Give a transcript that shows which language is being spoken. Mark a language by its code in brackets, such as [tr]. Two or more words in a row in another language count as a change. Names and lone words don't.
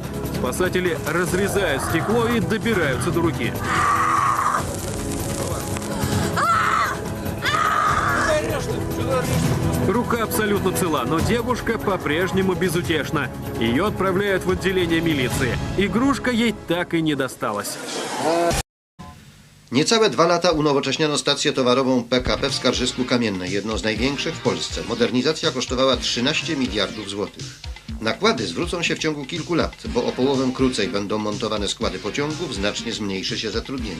[ru] Спасатели разрезают стекло и добираются до руки. Рука абсолютно цела, но девушка по-прежнему безутешна. Ее отправляют в отделение милиции. Игрушка ей так и не досталась. [pl] Niecałe 2 lata unowocześniono stację towarową PKP w Skarżysku Kamiennej, jedną z największych w Polsce. Modernizacja kosztowała 13 miliardów złotych. Nakłady zwrócą się w ciągu kilku lat, bo o połowę krócej będą montowane składy pociągów, znacznie zmniejszy się zatrudnienie.